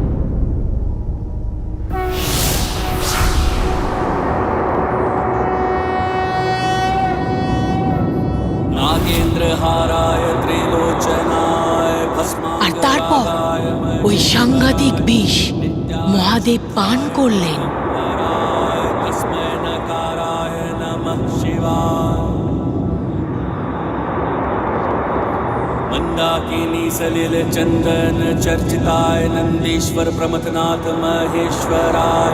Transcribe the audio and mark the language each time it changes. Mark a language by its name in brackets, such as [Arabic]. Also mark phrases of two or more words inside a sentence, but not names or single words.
[Sanskrit] नागेन्द्रहाराय त्रिलोचनाय [Bangla] আর তারপর ওই সাংঘাতিক বিষ মহাদেব পান করলেন। [Sanskrit] तस्मै नकाराय नमः शिवाय। मंदाकिनी सलिल चंदन चर्चिताय नंदीश्वर प्रमथनाथ महेश्वराय।